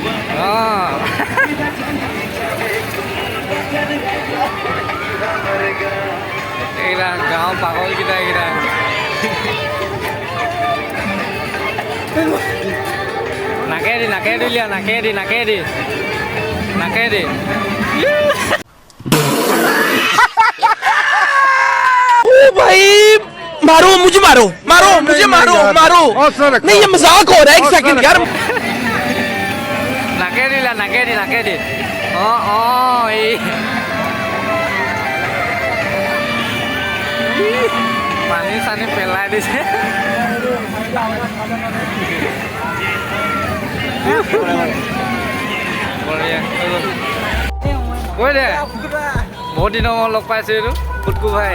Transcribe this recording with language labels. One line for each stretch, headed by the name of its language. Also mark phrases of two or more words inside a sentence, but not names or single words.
Assamese: এইকেইটা গাঁৱৰ পাগলকেইটা এইকেইটা নাকেদি লিয়া, নাকেদি
Hindi: ओ भाई मारो मुझे मारो नहीं ये मजाक हो रहा है। एक सेकंड यार
Assamese: নাকেদি এই পানী চানী পেলাই দিছে। কৈ দে, বহুত দিনৰ মই লগ পাইছোঁ এইটো ফুটকু ভাই।